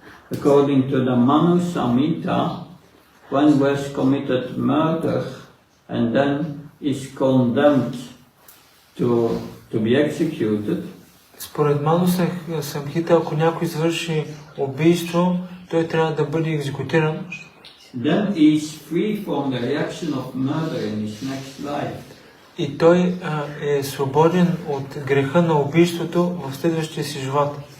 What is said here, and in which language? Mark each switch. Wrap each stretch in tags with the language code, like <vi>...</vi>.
<en>According to the Manu Samhita, one was committed murder and then is condemned to be executed.</en> <bg>Според Ману Самхита, ако някой извърши убийство, той трябва да бъде екзекутиран.</bg> <en>then he is free from the reaction of murder in his next life.</en> <bg>И той е свободен от греха на убийството в следващия си живот.</bg>